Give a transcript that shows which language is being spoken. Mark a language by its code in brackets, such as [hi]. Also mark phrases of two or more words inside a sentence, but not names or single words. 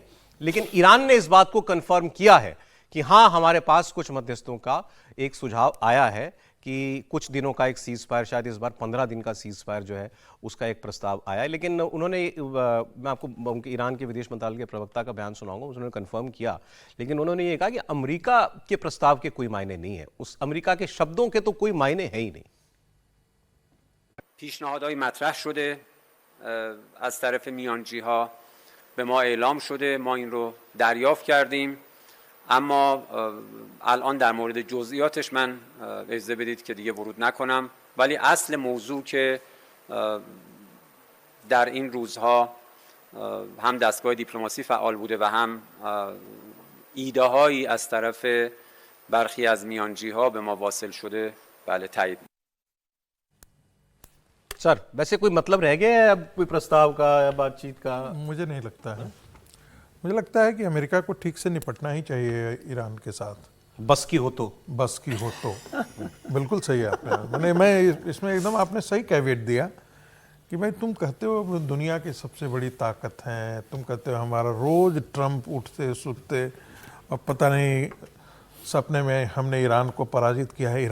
[hi] लेकिन ईरान ने इस बात को कंफर्म किया है कि हां, हमारे पास कुछ मध्यस्थों का एक सुझाव आया है कि कुछ दिनों का एक [en] cease fire, [hi] शायद इस बार 15 दिन का [en] cease fire [hi] जो है उसका एक प्रस्ताव आया है। लेकिन उन्होंने मैं आपको उनके ईरान के विदेश मंत्रालय के प्रवक्ता का बयान सुनाऊंगा, उन्होंने कंफर्म किया। लेकिन उन्होंने ये कहा कि अमेरिका के प्रस्ताव के कोई मायने नहीं है, उस अमेरिका के शब्दों के तो कोई मायने है ही नहीं। [fa] پیشنهادهای مطرح شده از طرف میانجی‌ها به ما اعلام شده، ما این رو دریافت کردیم، اما الان در مورد جزئیاتش من اجازه بدید که دیگه ورود نکنم، ولی اصل موضوع که در این روزها هم دستگاه دیپلماسی فعال بوده و هم ایده هایی از طرف برخی از میانجی‌ها به ما واصل شده، بله تایید. [hi] सर वैसे कोई मतलब रह गया है अब कोई प्रस्ताव का या बातचीत का? मुझे नहीं लगता है। मुझे लगता है कि अमेरिका को ठीक से निपटना ही चाहिए ईरान के साथ। बस की हो तो बिल्कुल सही है आपने, मैं इसमें एकदम आपने सही कैविएट दिया कि भाई तुम कहते हो दुनिया की सबसे बड़ी ताकत हैं, तुम कहते हो हमारा रोज ट्रंप उठते सुतते अब पता नहीं सपने में हमने ईरान को पराजित किया है।